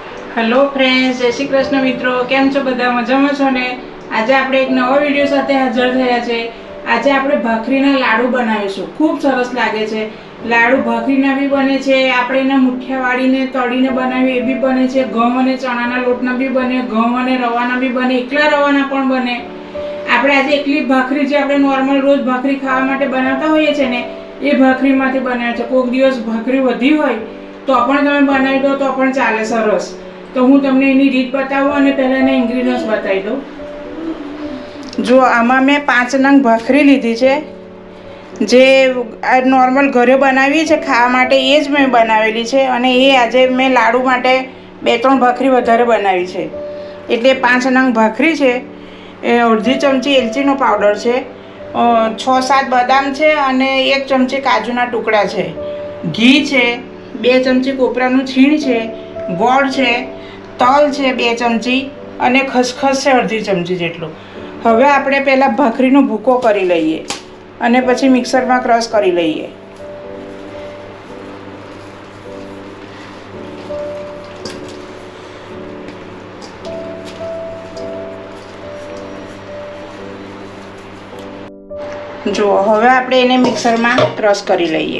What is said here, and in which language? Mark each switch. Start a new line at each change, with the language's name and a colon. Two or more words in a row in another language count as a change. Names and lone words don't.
English: hello friends,
Gujarati: જય શ્રી કૃષ્ણ મિત્રો, કેમ છો બધા મજામાં છો ને। આજ આપણે એક નવા વિડિયો સાથે હાજર થયા છે। આજ આપણે ભાખરીના લાડૂ બનાવીશું। ખૂબ સરસ લાગે છે। લાડૂ ભાખરીના બી બને છે, આપણે એના મુઠિયા વાળીને તળીને બનાવી એ બી બને છે, घઉં અને ચણાના લોટના બી બને, ઘઉં અને રવાના બી બને, એકલા રવાના પણ બને। આપણે આજે એકલી ભાખરી જે આપણે નોર્મલ રોજ ભાખરી ખાવા માટે બનાવતા હોઈએ છે ને એ ભાખરીમાંથી બનાવે છે। કોઈક દિવસ ભાખરી વધી હોય તો પણ તમે બનાવી દો તો પણ ચાલે સરસ। તો હું તમને એની રીત બતાવું અને પહલા એના ઇંગ્રેડિએન્ટ્સ બતાવી દઉં। જો આમાં મૈં 5 નંગ ભાખરી લીધી છે, જે નૉર્મલ ઘરે બનાવી છે ખાવા માટે એ જ મૈં બનાવેલી છે અને એ આજે મૈં લાડૂ માટે 2-3 ભાખરી વધારે બનાવી છે। એટલે 5 નંગ ભાખરી છે, અર્ધી ચમચી એલચીનો પાઉડર છે, 6-7 બદામ છે અને 1 ચમચી કાજૂના ટુકડા છે, ઘી છે, 2 ચમચી કોપરાનું છીણ છે, ગોળ છે, તલ હૈ 2 ચમચી અને ખસખસ હૈ અર્ધી ચમચી જેટલૂ। હવે આપણે પહલા ભાખરીનો ભૂકો કરી લઈએ અને પછી મિક્સર મેં ક્રશ કરી લઈએ। જો હવે આપણે એને મિક્સર મેં ક્રશ કરી લઈએ।